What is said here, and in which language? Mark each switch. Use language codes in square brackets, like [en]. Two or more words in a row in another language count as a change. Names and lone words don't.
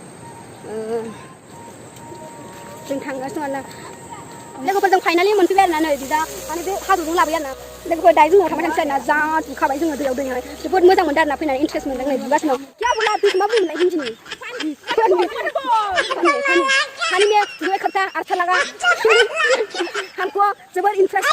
[brx] जों थांगासिनो आरोना लोगोफोरजों फाइनालि मोनफैबाय आरोना नै दा माने बे हाजोजों लाबोयो आरोना लोगोफोर दायो जोङो थांबाय थानोसै आरोना जा दुखाबाय जोङो दैयाव दैयावहाय जोबोद मोजां मोनदों आरोना फैनानै इन्ट्रेस्ट मोनदों नै दुगासिनो [hi] क्या बोला [brx] बिस मा बुंलाय हिन्दिनि [hi] पानी में जो खर्चा अच्छा लगा हमको जबर